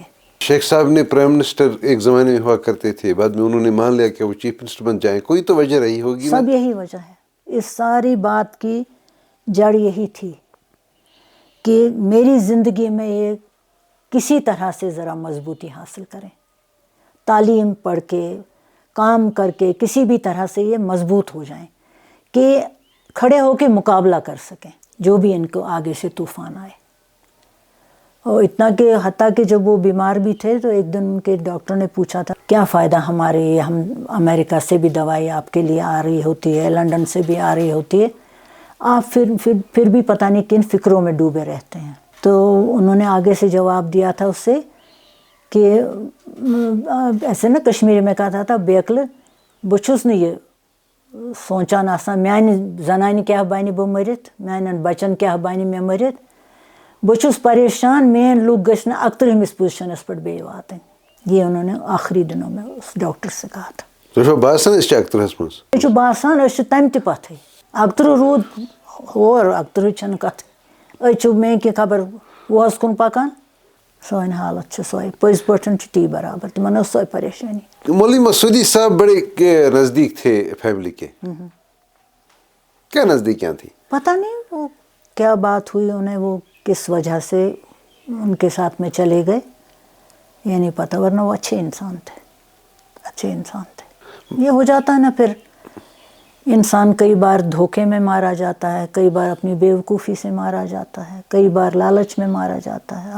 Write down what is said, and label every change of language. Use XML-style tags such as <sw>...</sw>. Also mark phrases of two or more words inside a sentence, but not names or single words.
<ur>شیخ صاحب نے</ur> <en>prime minister</en> <ur>ایک زمانے میں ہوا کرتے تھے، بعد میں انہوں نے مان لیا کہ وہ</ur> <en>chief minister</en> <ur>بن جائیں، کوئی تو وجہ رہی ہوگی. سب یہی وجہ ہے، اس ساری بات کی جڑ یہی تھی کہ میری زندگی میں یہ کسی طرح سے ذرا مضبوطی حاصل کریں تعلیم پڑھ کے کام کر کے کسی بھی طرح سے یہ مضبوط ہو جائیں کہ کھڑے ہو کے مقابلہ کر سکیں جو بھی ان کو آگے سے طوفان آئے. اور اتنا کہ حتیٰ کہ جب وہ بیمار بھی تھے تو ایک دن ان کے ڈاکٹر نے پوچھا تھا کیا فائدہ ہمارے، ہم امریکہ سے بھی دوائی آپ کے لیے آ رہی ہوتی ہے، لنڈن سے بھی آ رہی ہوتی ہے، آپ پھر بھی پتہ نہیں کن فکروں میں ڈوبے رہتے ہیں. تو انہوں نے آگے سے جواب دیا تھا اس سے کہ ایسے نا کشمیری میں کہا تھا</ur> <ks>بیکل بچھس نہیں یہ سوچان آسان میانہ زنانہ کیا بنہ بہ مرتھ، میانن بچن کیا بنہ مے مرتھ، بچھس پریشان مین لوگ گژھن 31 پوزیشنس پہ بیٚیہِ واتٕنۍ.</ks> <ur>یہ انہوں نے آخری دنوں میں اس ڈاکٹر سے کہا تھا.</ur> <ks>تو باسان اس 31 مز یہ چھُ باسان أسۍ چھِ تمہِ تہِ پتھٕے 31 روٗد ہور 31 چھنہٕ کتھ أسۍ چھِ مےٚ کہِ خبر 100 کُن پکان. سٲنۍ حالت چھِ سۄے پٔزۍ پٲٹھۍ چھِ تی برابر تِمن ٲس سۄے پریشانی.</ks> <ur>مولوی مسعودی صاحب بڑے نزدیک تھے فیملی کے، کیا نزدیکیاں تھیں؟ پتہ نہیں وہ کیا بات ہوئی انہیں، وہ کس وجہ سے ان کے ساتھ میں چلے گئے یہ نہیں پتہ، ورنہ وہ اچھے انسان تھے. یہ ہو جاتا ہے نا پھر انسان کئی بار دھوکے میں مارا جاتا ہے، کئی بار اپنی بیوقوفی سے مارا جاتا ہے، کئی بار لالچ میں مارا جاتا ہے.</ur>